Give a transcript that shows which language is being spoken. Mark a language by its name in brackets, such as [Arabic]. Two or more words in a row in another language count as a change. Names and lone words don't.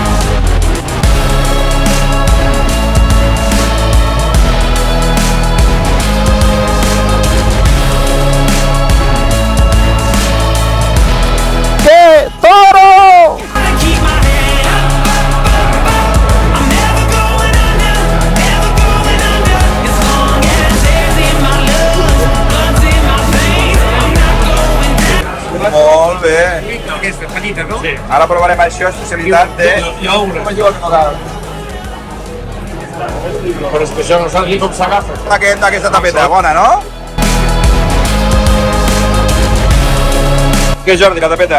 [Spanish] ¡Que Toro! [English] Gotta keep my head up, up, up, up. I'm never going under, never going under. As long as air's in my lungs, blood's in my veins, I'm not going down. [Catalan] Molt bé. Aquesta petita, no? Sí. Ara provarem això, especialitat de... Però és que això no saps ni com s'agafa. Aquesta tapeta, bona, no? Què, Jordi, la tapeta?